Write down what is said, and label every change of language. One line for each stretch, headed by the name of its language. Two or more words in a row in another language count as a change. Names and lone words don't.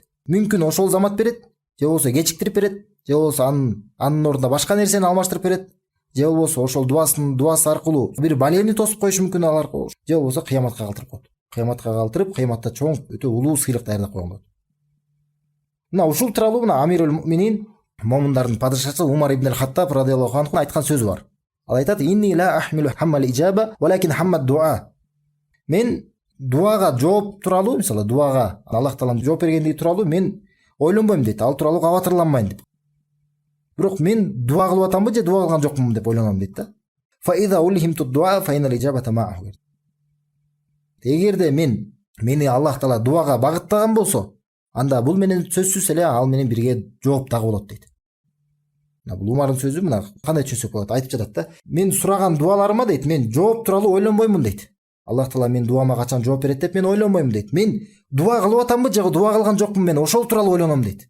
Kyrgyz: Мүмкүн ошол замат берет, же болбосо кечиктирип берет, же болбосо анын ордуна башка нерсени алмаштырып берет, же болбосо ошол дуасы аркылуу бир балейни тосуп коюшу мүмкүн ал аркылуу, же болбосо кыяматка калтырып коет. Кыяматка калтырып, кыяматта чоң өтө улуу сыйлык даярдап койгон болот. Мына ушул тууралуу мына
Arabic: أمير المؤمنين,
Kyrgyz: момундардын падышасы Умар ибн Хаттаб
Arabic: رضي الله عنه
Kyrgyz: айткан сөзү бар. Ал айтат:
Arabic: "إني لا أحمل هم الإجابة ولكن هم الدعاء."
Kyrgyz: Мен дуага жооп тууралуу, мисалы дуага Аллах Тааланын жооп бергендиги тууралуу мен ойлонбойм дейт, ал тууралуу кабатырланбайм деп. Бирок мен дуа кылып атамбы же дуа кылган жокмун деп ойлоном дейт да.
Arabic: فإذا ألهمت الدعاء فإن الإجابة معه.
Kyrgyz: Эгерде мен мени Аллах Таала дубага багыттаган болсо, анда бул менен сөзсүз эле ал менен бирге жооп дагы болот дейт. Бул Умардын сөзү, мына кандай түшүнсөк болот, айтып жатат да. Мен сураган дуаларыма дейт, мен жооп тууралуу ойлонбоймун дейт. Аллах Таала мен дуама качан жооп берет деп мен ойлонбоймун дейт. Мен дуа кылып атамбы же дуа кылган жокмун, мен ошол тууралуу ойлоном дейт.